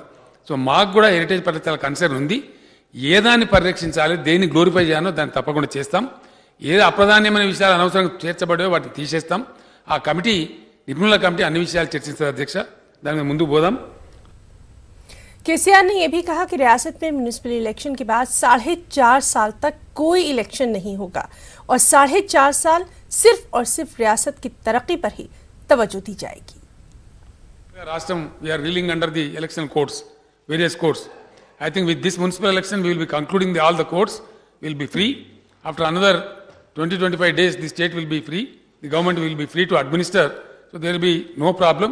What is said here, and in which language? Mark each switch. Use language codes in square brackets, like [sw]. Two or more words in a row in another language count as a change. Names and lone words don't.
[te] సో మాకు కూడా హెరిటేజ్ పట్ల చాలా కన్సర్న్ ఉంది. ఏ దాన్ని పరిరక్షించాలి, దేన్ని గ్లోరిఫై చేయాలో దాన్ని తప్పకుండా చేస్తాం. ఏదో అప్రధాన్యమైన విషయాలు అనవసరంగా చేర్చబడేవో వాటిని తీసేస్తాం. ఆ కమిటీ, నిపుణుల కమిటీ అన్ని విషయాలు చర్చిస్తారు అధ్యక్ష. దాని ముందుకు పోదాం. [ur] KCR نے یہ بھی کہا کہ ریاست میں میونسپل الیکشن کے بعد 4.5 سال تک کوئی الیکشن نہیں ہوگا اور 4.5 سال صرف اور صرف ریاست کی ترقی پر ہی توجہ دی جائے گی. [en] Rashtam, we are reeling under the election codes, various codes. I think with this municipal election, we will be concluding all the codes. We will be free. After another 20-25 days, the state will be free. The government will be free to administer. So there will be no problem.